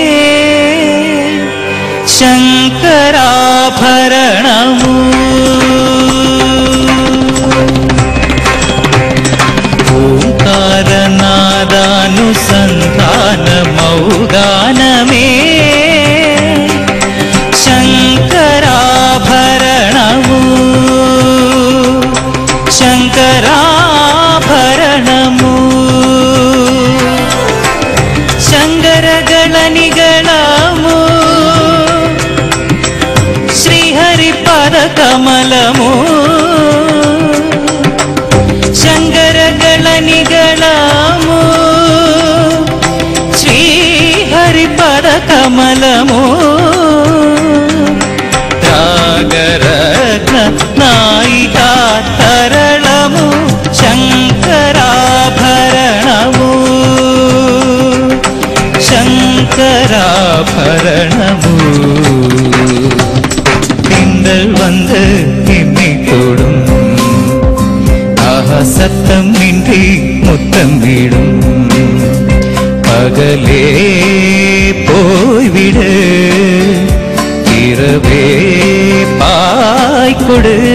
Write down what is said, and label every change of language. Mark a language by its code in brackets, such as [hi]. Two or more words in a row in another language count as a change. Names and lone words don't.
[te] శంకరాభరణమూ ఓంకారనాదానుసంధాన మౌగానమే శంకరాభరణమూ శంకరాభరణమూ శంకరగళనికళమూ శ్రీహరిపద కమలము శంకరగళనిగళము శ్రీహరిపద కమలము రాగరత్న నాయికా తరళము శంకరాభరణము [ta] శంకరాభరణము வந்து என்னை தொடும் ஆஹா சத்தம் இன்றி முத்தம் விடும் பகலே போய்விடு இரவே பாய்கொடு